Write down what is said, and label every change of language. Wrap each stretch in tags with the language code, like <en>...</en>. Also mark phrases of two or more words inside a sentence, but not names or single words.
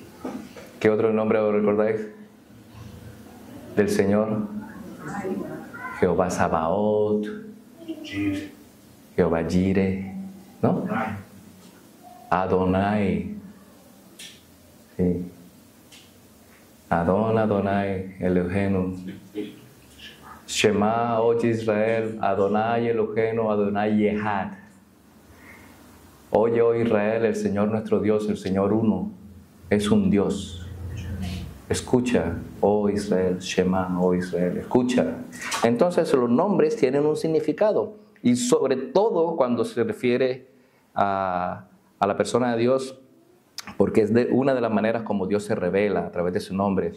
<es>¿Qué otro nombre os recordáis del Señor? Jehová Sabaoth, Jehová Jireh, ¿no? Adonai, sí.</es> <he>אדוני אלוהינו. Shema,</he> <es>oye Israel,</es> <he>אדוני אלוהינו, אדוני אחד.</he> <es>Oye, oh Israel, el Señor nuestro Dios, el Señor uno, es un Dios. Escucha, oh Israel, Shema, oh Israel, escucha. Entonces los nombres tienen un significado, y sobre todo cuando se refiere a la persona de Dios, porque es una de las maneras como Dios se revela a través de su nombre.</es>